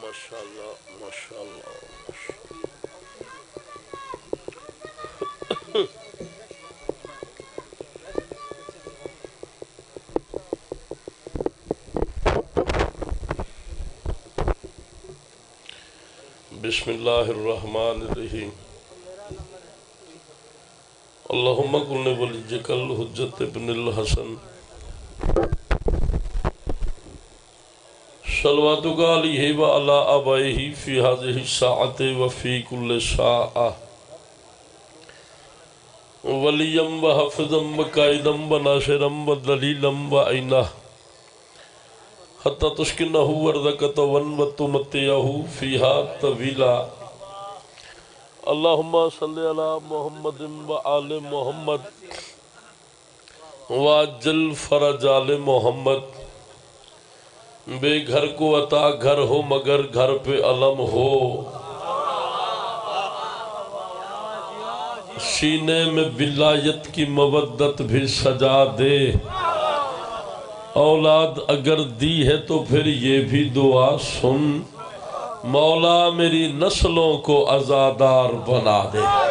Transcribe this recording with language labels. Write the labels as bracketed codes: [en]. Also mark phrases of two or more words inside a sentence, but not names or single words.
[ar] ماشاءاللہ ماشاءاللہ بسم اللہ الرحمن الرحیم اللہم کن ولیجک الحجت ابن الحسن صلواتک علیہ وعلا آبائہ فی هذه الساعت وفی کل ساعہ ولیم وحفظم وقائدم وناصرم ودلیلم وعینہ حتی تسکنہ ورزقت وتمتعہ فیہا طویلا اللہم صلی علی محمد وآل محمد واجل فرج آل محمد [ur] بے گھر کو عطا گھر ہو مگر گھر پہ علم ہو سینے میں ولایت کی مودت بھی سجا دے اولاد اگر دی ہے تو پھر یہ بھی دعا سن مولا میری نسلوں کو عزادار بنا دے